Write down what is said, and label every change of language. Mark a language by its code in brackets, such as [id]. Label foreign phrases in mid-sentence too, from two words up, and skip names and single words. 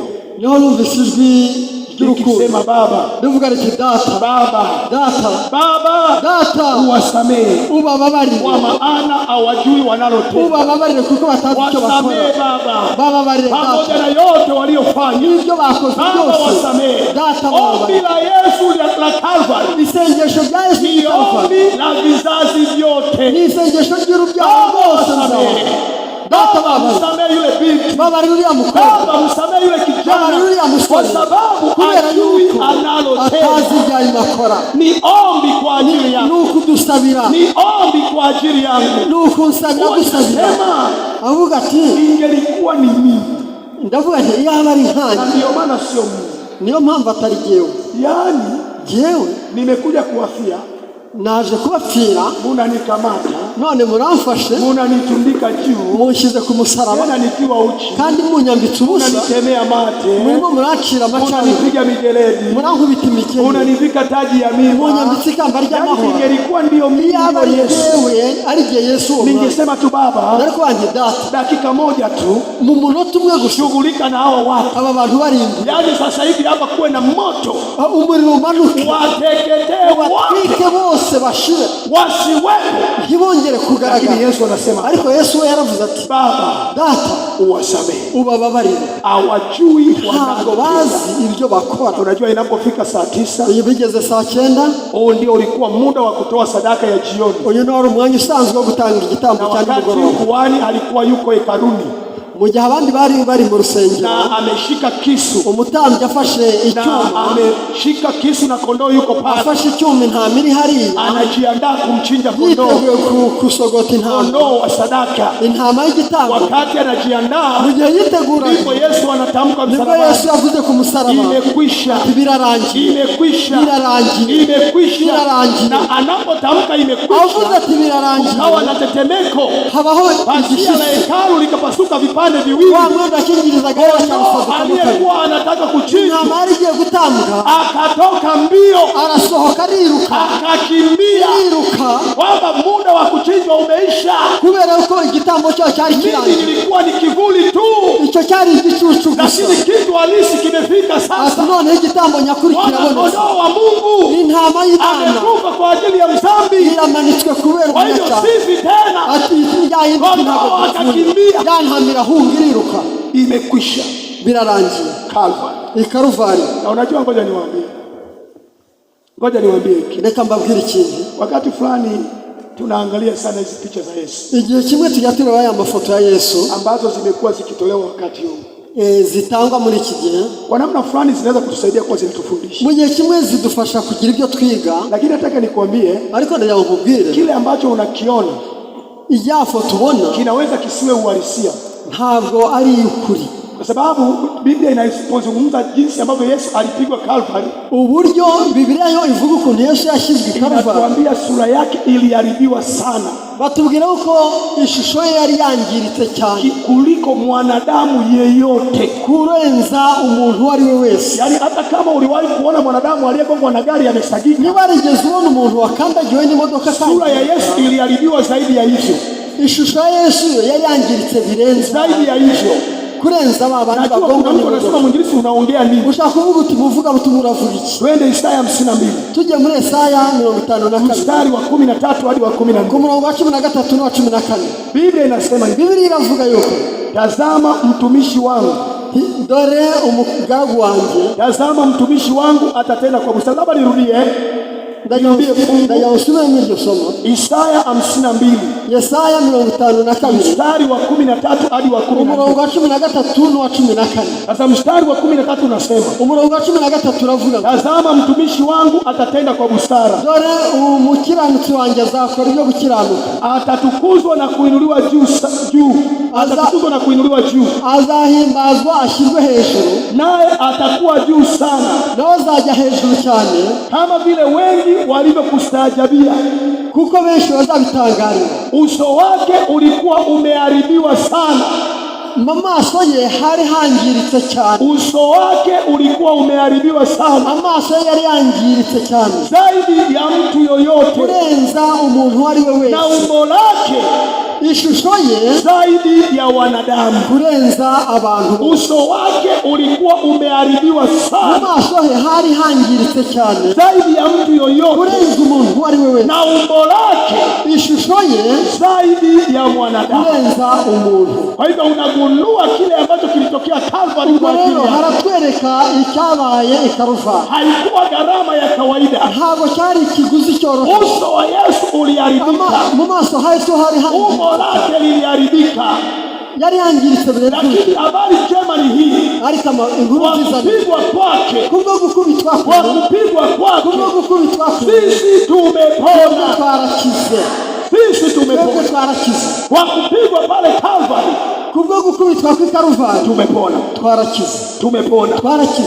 [rw] niho numvise ijwi ry'urukundo [sw] ikisema, Baba, [rw] rivuga riti, data, [sw] Baba, [rw] data, [sw] Baba, [rw] data, [sw] uwasamehe, [rw] ubababarire, [sw] kwa maana hawajui wanalotenda. [rw] ubababarire kuko batazi icyo [sw] Wasamehe [rw] bakora. [sw] Baba, [rw] bababarire [sw] pamoja [rw] data, [sw] na yote waliofanya. [rw] n'ibyo bakoze [sw] Baba, [rw] byose, [sw] wasamehe. [rw] data [sw] Ombi [rw] bababarire. [sw] la Yesu la Kalvari [rw] isengesho rya Yesu [sw] ni Kalvari ombi la vizazi vyote. [rw] ni isengesho ry'urubyaro [sw] Baba, [rw] rwose. [sw] wasamehe. [rw] Data, [sw] Baba, msamehe yule binti. [rw] babarire uriya mukobwa, [sw] Baba, msamehe yule kijana, [rw] babarire uriya [sw] kwa [rw] musore, [sw] sababu [rw] kubera [sw] ajui [rw] yuko [sw] analotenda. [rw] atazi ibyo arimo akora. [sw] Ni ombi kwa ajili yangu, [rw] ni ukudusabira, [sw] ni ombi kwa ajili yangu. [rw] ni ukunsabira, gusabira. [sw] Sema, [rw] avuga ati, [sw] ingelikuwa ni mimi, [rw] ndavuga nti iyaba ari [sw] na [rw] nkanjye, [sw] ndio maana sio mimi. [rw] niyo mpamvu atari jyewe. [sw] Yaani [rw] jyewe [sw] nimekuja kuwafia, [rw] naje kubapfira, [sw] munanikamata, [rw] none muramfashe, [sw] munanitundika juu, [rw] munshyize ku musaraba, [sw] tena nikiwa uchi, [rw] kandi munyambitse ubusa, [sw] munanitemea mate, [rw] murimo muracira amacani, [sw] munanipiga mijeledi, [rw] murankubita imigeri, [sw] munanivika taji ya mimba. [rw] munyambitse ikamba [sw] Yaani [rw] ry'amahoro. [sw] ingelikuwa ndio mimi [rw] iyaba [sw] ndio [rw] ari Yesu, jyewe, ari jye Yesu uwo mwanya, [sw] ningesema tu, Baba, [rw] nari kubanjye, data, [sw] dakika moja tu [rw] mu munota umwe gusa [sw] shughulika na hao watu. [rw] aba bantu barindwi, [sw] Yaani sasa hivi hapa kuwe na moto, [rw] umuriro umanuke, [sw] wateketee wote, [rw] batwike bose, bashire, [sw] wasiwepo. [rw] ntibongere [sw] Lakini [rw] kugaragara. [sw] Yesu anasema, [rw] ariko Yesu we yaravuze ati, [sw] Baba, [rw] data, [sw] uwasamehe, [rw] ubababarire, [sw] hawajui [rw] ntabwo bazi ibyo bakora. [sw] Unajua, inapofika saa 9, [rw] iyo bigeze saa 9, [sw] huu ndio ulikuwa muda wa kutoa sadaka ya jioni, [rw] uyu ni wari umwanya usanzwe wo gutanga igitambo [sw] na [rw] cya [sw] wakati [rw] nimugoroba, [sw] kuhani alikuwa yuko hekaluni [rw] mu gihe abandi bari mu rusengero. [sw] na ameshika kisu, [rw] umutambyi afashe [sw] na [rw] icyuma, [sw] ameshika kisu, na kondoo yuko pale, [rw] afashe icyuma, intama iri hariya, [sw] anajiandaa kumchinja kondoo, [rw] yiteguye kusogota intama, [sw] kondoo wa sadaka. [rw] intama y'igitambo. [sw] Wakati anajiandaa, [rw] mu gihe yitegura, [sw] ndipo Yesu anatamka [rw] nibwo [sw] msalabani, [rw] Yesu yavuze ku musaraba, [sw] imekwisha, [rw] birarangiye, [sw] imekwisha, [rw] birarangiye, [sw] imekwisha. [rw] birarangiye. [sw] Na anapotamka [rw] avuze [sw] imekwisha, [rw] ati birarangiye, [sw] ukawa na tetemeko, [rw] habaho [sw] pazia la [rw] igishyitsi, [sw] hekalu likapasuka vipande viwili. [rw] wa mwenda akingirizaga [sw] Kondoo aliyekuwa anataka kuchinjwa [rw] intama yari igiye gutambwa, [sw] akatoka mbio, [rw] arasohoka, ariruka, [sw] akakimbia, [rw] ariruka, [sw] kwamba muda wa kuchinjwa umeisha. [rw] kubera ko igitambo cyo cyari [sw] Mimi [rw] kirangiye. [sw] nilikuwa ni kivuli tu, [rw] icyo cyari igicucu gusa, [sw] lakini kitu halisi kimefika [rw] ati [sw] sasa. [rw] noneho igitambo nyakuri [sw] Mwana [rw] kirabonetse, [sw] kondoo wa Mungu [rw] intama y'Imana [sw] amekufa kwa ajili ya mdhambi. [rw] iramanitswe kubera [sw] Kwa hivyo [rw] umunyacyaha. [sw] sisi tena, [rw] ati yahindutse [sw] kondoo [rw] ntabwo [sw] akakimbia, [rw] yantamira ahunga, iriruka, [sw] imekwisha. [rw] birarangiye. [sw] Kalvari. [rw] i Karuvari. [sw] Na unajua, ngoja niwaambie hiki. [rw] Reka mbabwire ikindi, [sw] Wakati fulani tunaangalia sana hizi picha za Yesu, [rw] igihe kimwe tujya tureba aya mafoto ya Yesu [sw] ambazo zimekuwa zikitolewa wakati huu, [rw] zitangwa muri iki gihe, [sw] kwa namna fulani zinaweza kutusaidia kuwa zinatufundisha, [rw] mu gihe kimwe zidufasha kugira ibyo twiga. [sw] lakini nataka nikwambie, [rw] ariko ndagira ngo nkubwire, [sw] kile ambacho unakiona [rw] ijya foto ubona [sw] kinaweza kisiwe uhalisia, [rw] ntabwo ari ukuri, [sw] kwa sababu Biblia inazungumza jinsi ambavyo Yesu alipigwa Calvary. [rw] Uburyo Biblia yo ivuga ukuntu Yesu yashizwe Calvary. [sw] Inatuambia sura yake iliharibiwa sana. [rw] Batubwira uko ishusho ye yari yangiritse cyane [sw] kuliko mwanadamu yeyote, [rw] kurenza umuntu ari we wese. [sw] Yani hata kama uliwahi kuona mwanadamu aliyegongwa na gari amesagika, [rw] niba rigeze ubona umuntu wakandagiwe n'imodoka, [sw] sura ya Yesu iliharibiwa zaidi ya hivyo. [rw] Ishusho ya Yesu yari yangiritse birenze [sw] zaidi ya hivyo, [rw] kurenza abantu bagongwa n'imodoka. [sw] Unasema mwinjilisi unaongea nini? [rw] Ushaka kuvuga uti muvuga uravuga iki? [sw] Twende Isaya 52. [rw] Tujye muri Isaya 52 [sw] mstari wa 13 hadi wa 14. [rw] Ku murongo wa 13 na 14. [sw] Biblia inasema hivi. [rw] Biblia iravuga yuko, tazama [sw] mtumishi wangu, [rw] dore umugaragu wanjye, [sw] tazama mtumishi wangu atatenda kwa busara. Labda nirudie [rw] ndayasoma n'iryo somo. [sw] Isaya 52. [rw] Yesaya 52 [sw] mstari wa 13 hadi wa 14. [rw] Umurongo wa 13 na 14. [sw] Sasa mstari wa 13 unasema, [rw] umurongo wa 13 uravuga, [sw] tazama mtumishi wangu atatenda kwa busara, [rw] dore umukiranutsi wanjye azakora ibyo gukiranuka, [sw] atatukuzwa na kuinuliwa juu, atatukuzwa na kuinuliwa juu, [rw] azahimbazwa ashyirwe hejuru, [sw] naye atakuwa juu sana, [rw] nawe azajya hejuru cyane, [sw] kama vile wengi walivyokustaajabia, [rw] kuko benshi bazabitangarira. [sw] Uso wake ulikuwa umeharibiwa sana, [rw] amaso ye hari hangiritse cyane. [sw] Uso wake ulikuwa umeharibiwa sana, [rw] amaso ye yari yangiritse cyane [sw] zaidi ya mtu yoyote, [rw] kurenza umuntu ari we wese, [sw] na umbo lake, [rw] ishusho ye, [sw] zaidi ya wanadamu, [rw] kurenza abantu. [sw] Uso wake ulikuwa umeharibiwa sana, [rw] amaso ye hari hangiritse cyane [sw] zaidi ya mtu yoyote, [rw] kurenza umuntu ari we wese, [sw] na umbo lake, [rw] ishusho ye, [sw] zaidi ya mwanadamu, [rw] kurenza umuntu. [sw] Kwa hivyo unagundua kile ambacho kilitokea Calvary kwa ajili yako. [rw] Haratwereka icyabaye i Calvary. [sw] Haikuwa gharama ya kawaida, [rw] ntabwo cyari ikiguzi cyoroshye. [sw] Uso wa Yesu uliharibika, [rw] mu maso ha Yesu hari [sw] umbo lake liliharibika, [rw] yari yangiritse birenze. [sw] Lakini habari njema ni hii, [rw] ariko inkuru nziza, [sw] kupigwa kwake, [rw] kubwo gukubitwa [sw] kwake, sisi tumepona, [rw] twarakize. [sw] Sisi tumepona, [rw] twarakize. [sw] Kwa kupigwa pale Calvary, [rw] kubwo gukubitwa kwa Calvary, [sw] tumepona, [rw] twarakize. [sw] Tumepona, [rw] twarakize.